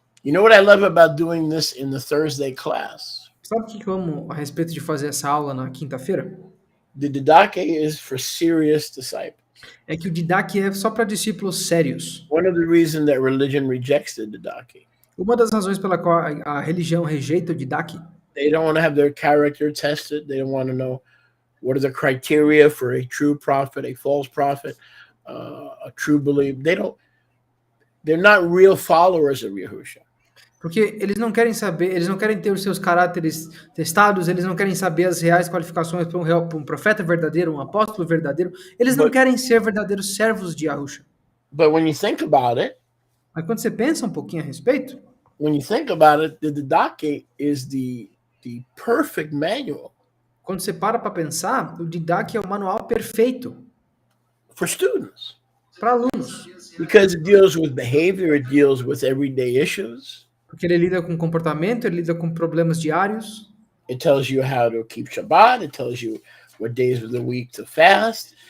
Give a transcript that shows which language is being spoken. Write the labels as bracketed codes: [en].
[en] You know what I love about doing this in the Thursday class? [pt] Sabe o que eu amo a respeito de fazer essa aula na quinta-feira? [en] The Didache is for serious disciples. [pt] É que o Didache é só para discípulos sérios. [en] One of the reasons that religion rejects the Didache, [pt] Uma das razões pela qual a religião rejeita o Didache [en] they don't want to have their character tested. They don't want to know what are the criteria for a true prophet, a false prophet, a true believer. They're not real followers of Yahushua. [pt] porque eles não querem saber, eles não querem ter os seus caráteres testados, eles não querem saber as reais qualificações para um profeta verdadeiro, um apóstolo verdadeiro. Eles não querem ser verdadeiros servos de Yahushua. [en] But when you think about it, [pt] Mas quando você pensa um pouquinho a respeito, [en] when you think about it, the Didache is the perfect manual [pt] quando você para pensar, o Didache é o manual perfeito [en] for students [pt] para alunos. [en] because it deals with behavior, it deals with everyday issues. [pt] Porque ele lida com comportamento, ele lida com problemas diários. [en] It tells you how to keep Shabbat. It tells you what days of the week to fast.